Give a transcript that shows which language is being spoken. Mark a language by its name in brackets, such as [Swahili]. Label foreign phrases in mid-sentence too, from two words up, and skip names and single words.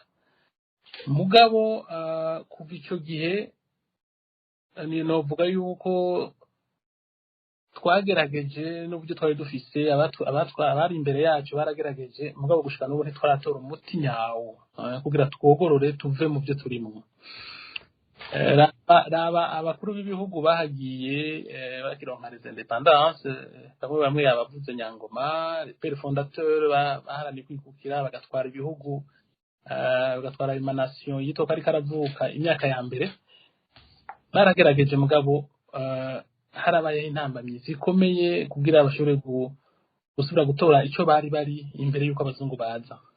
[Rundi] Mugabo kuva ico gihe ni novuga yuko twagerageje n'uburyo twari dufise abari imbere yacu baragerageje, mugabo gushika n'ubu ntitwaratora umuti nyawo kugira twogorore tuve mu byo turimo. Raba abakuru b'ibihugu bahagiye bakironka [French] les indépendances, [Rundi] bamwe yabavuze Nyangoma, [French] les pères fondateurs [Rundi] baharaniye kwikukira bagatwara ibihugu, bagatwara emanation yitwa ko ari karavuka imyaka ya mbere. Baragerageje mugabo harabaye intambamyi zikomeye kugira bashobore gusubira gutora ico bari imbere yuko abazungu baza.